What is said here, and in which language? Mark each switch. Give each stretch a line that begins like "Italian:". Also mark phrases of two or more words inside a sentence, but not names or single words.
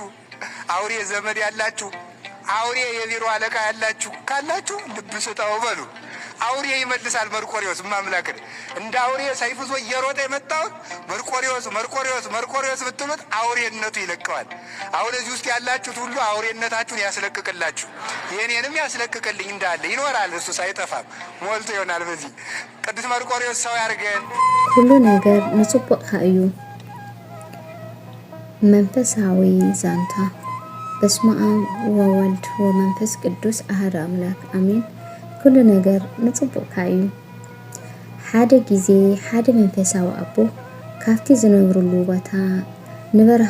Amharic: አውሬ ዘመድ ያላችሁ፣ አውሬ የቢሮ አለቃ ያላችሁ ካላችሁ ልብ ስጠው በሉ። አውሬ ይመልሳል መርቆሪዎስ ማምላክን እንደ አውሬ ሰይፍ ይዞ እየሮጠ የመጣውን መርቆሪዎስ ብትሉት አውሬነቱ ይለቀዋል። አሁን እዚህ ውስጥ ያላችሁት ሁሉ አውሬነታችሁን ያስለቅቅላችሁ፣ የኔንም ያስለቅቅልኝ እንዳለ ይኖራል። እሱ ሳይጠፋም ሞልቶ ይሆናል። በዚህ ቅዱስ መርቆሪዎስ ሰው ያርገን።
Tigrinya: ሁሉ ነገር ንጽቡቅ እዩ። መንፈሳዊ ዛንታ
Geez: በስመ አብ ወወልድ ወመንፈስ ቅዱስ አሐዱ አምላክ አሜን።
Tigrinya: ኩሉ ነገር ንጽቡቅ እዩ። ሓደ ግዜ ሓደ መንፈሳዊ አቦ ካብቲ ዝነብሩሉ ቦታ ንበረኻ